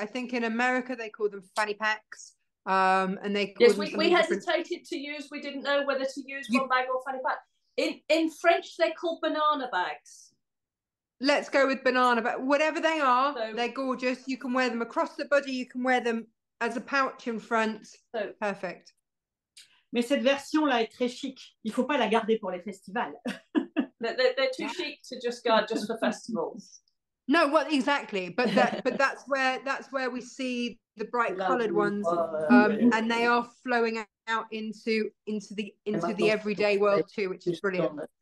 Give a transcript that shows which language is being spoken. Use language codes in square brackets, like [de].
[en] I think in America they call them fanny packs, and they call them we hesitated to use. We didn't know whether to use bum bag or fanny pack. In French, they're called banana bags. Let's go with banana bag. Whatever they are, So, they're gorgeous. You can wear them across the body. You can wear them as a pouch in front. So perfect. [fr] Mais cette version-là est très chic. Il ne faut pas la garder pour les festivals. [en] They're too chic to just guard just for festivals. No, well, exactly. But that's where we see the bright coloured ones, and they are flowing out into the everyday world too, which is brilliant.